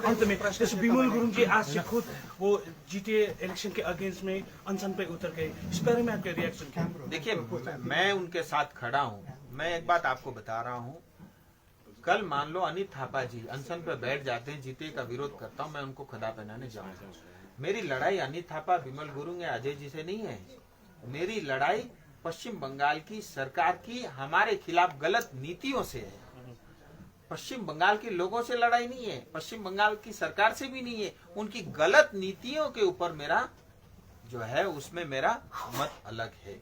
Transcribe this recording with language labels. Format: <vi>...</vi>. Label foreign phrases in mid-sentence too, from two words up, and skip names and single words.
<hi>अंत में जैसे विमल गुरुङ जी आज से खुद वो जीटीए इलेक्शन के अगेंस्ट में अनशन पे उतर गए, इस बारे में आपके रिएक्शन क्या? देखिए, मैं उनके साथ खड़ा हूँ। मैं एक बात आपको बता रहा हूँ, कल मान लो अनित थापा जी अनशन पे बैठ जाते हैं, जीटीए का विरोध करता हूँ, मैं उनको खड़ा पहनाने जाऊंगा। मेरी लड़ाई अनित थापा, विमल गुरुङ या अजय जी से नहीं है, मेरी लड़ाई पश्चिम बंगाल की सरकार की हमारे खिलाफ गलत नीतियों से है। पश्चिम बंगाल के लोगों से लड़ाई नहीं है, पश्चिम बंगाल की सरकार से भी नहीं है, उनकी गलत नीतियों के ऊपर मेरा जो है उसमें मेरा मत अलग है।</hi>